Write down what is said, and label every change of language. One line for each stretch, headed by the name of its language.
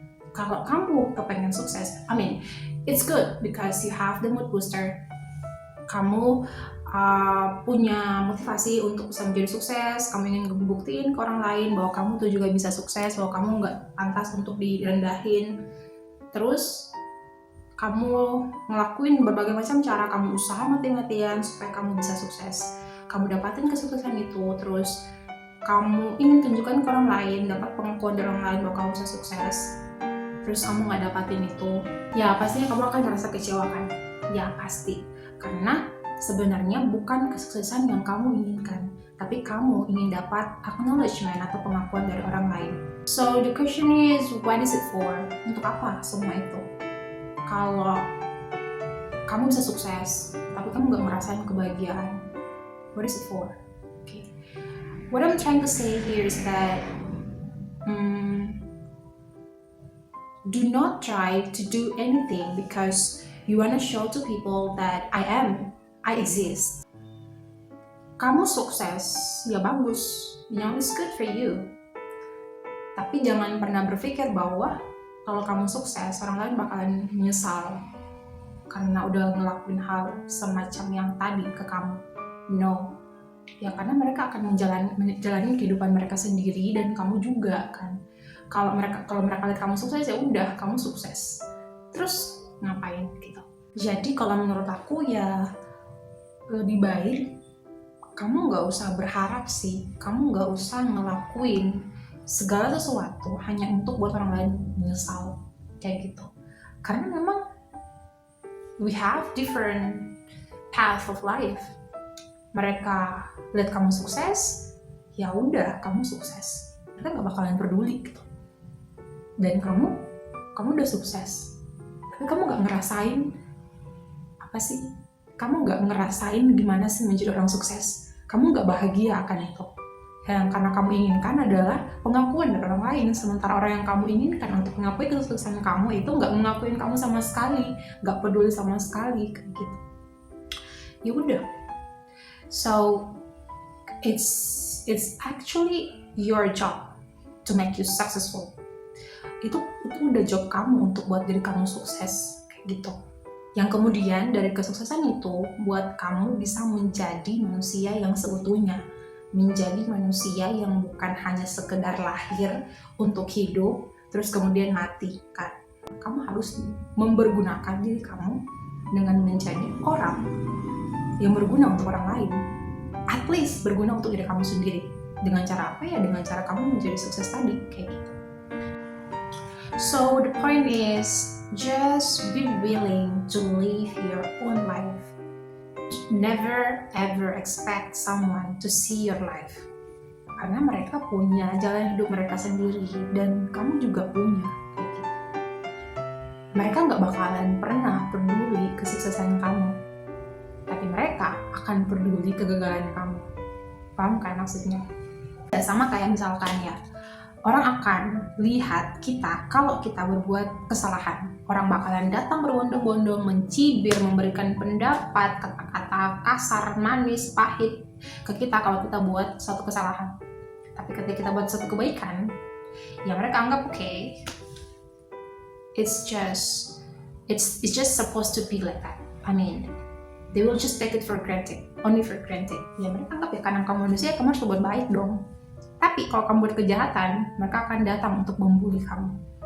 Indonesian: Kalau kamu kepengen sukses,
English: I mean, it's good because you have the mood booster.
Indonesian: Kamu punya motivasi untuk bisa menjadi sukses, kamu ingin ngebuktiin ke orang lain bahwa kamu tuh juga bisa sukses, bahwa kamu nggak pantas untuk direndahin. Terus kamu ngelakuin berbagai macam cara, kamu usaha mati-matian supaya kamu bisa sukses. Kamu dapatin kesuksesan itu, terus kamu ingin tunjukkan ke orang lain, dapat pengakuan dari orang lain bahwa kamu bisa sukses. Terus kamu nggak dapatin itu, ya pastinya kamu akan merasa kecewa kan? Ya pasti, karena sebenarnya bukan kesuksesan yang kamu inginkan, tapi kamu ingin dapat acknowledgement atau pengakuan dari orang lain.
English: So the question is, what is it for?
Indonesian: Untuk apa semua itu? Kalau kamu bisa sukses, tapi kamu gak ngerasain kebahagiaan,
English: what is it for? Okay. What I'm trying to say here is that do not try to do anything because you want to show to people that I exist.
Indonesian: Kamu sukses, ya bagus,
English: it's good for you.
Indonesian: Tapi jangan pernah berpikir bahwa kalau kamu sukses, orang lain bakalan menyesal karena udah ngelakuin hal semacam yang tadi ke kamu.
English: No.
Indonesian: Ya karena mereka akan menjalani kehidupan mereka sendiri dan kamu juga kan. Kalau mereka lihat kamu sukses, ya udah kamu sukses. Terus ngapain gitu. Jadi kalau menurut aku ya lebih baik kamu nggak usah berharap sih, kamu nggak usah ngelakuin segala sesuatu hanya untuk buat orang lain menyesal kayak gitu. Karena memang
English: we have different path of life.
Indonesian: Mereka lihat kamu sukses, ya udah kamu sukses. Mereka nggak bakalan peduli gitu. Dan kamu udah sukses, tapi kamu nggak ngerasain apa sih? Kamu nggak ngerasain gimana sih menjadi orang sukses. Kamu nggak bahagia akan itu. Yang karena kamu inginkan adalah pengakuan dari orang lain, sementara orang yang kamu inginkan untuk mengakui kesuksesan kamu itu nggak mengakuin kamu sama sekali, nggak peduli sama sekali kayak gitu. Ya udah.
English: So it's actually your job to make you successful.
Indonesian: Itu udah job kamu untuk buat diri kamu sukses kayak gitu. Yang kemudian dari kesuksesan itu buat kamu bisa menjadi manusia yang seutuhnya, menjadi manusia yang bukan hanya sekedar lahir untuk hidup terus kemudian mati kan. Kamu harus mempergunakan diri kamu dengan menjadi orang yang berguna untuk orang lain,
English: at least
Indonesian: berguna untuk diri kamu sendiri. Dengan cara apa ya? Dengan cara kamu menjadi sukses tadi kayak gitu.
English: So the point is, just be willing to live your own life. Never ever expect someone to see your life.
Indonesian: Karena mereka punya jalan hidup mereka sendiri dan kamu juga punya. Gitu. Mereka nggak bakalan pernah peduli kesuksesan kamu, tapi mereka akan peduli kegagalan kamu. Paham kan maksudnya? Ya, sama kayak misalkan ya, orang akan lihat kita kalau kita berbuat kesalahan. Orang bakalan datang berbondong-bondong, mencibir, memberikan pendapat, kata-kata kasar, manis, pahit ke kita kalau kita buat suatu kesalahan. Tapi ketika kita buat suatu kebaikan, ya mereka anggap
English: okay, it's just supposed to be like that. I mean, they will just take it for granted, only for granted.
Indonesian: Ya mereka anggap ya karena kamu manusia, kamu harus berbuat baik dong. Tapi kalau kamu buat kejahatan, mereka akan datang untuk membuli kamu.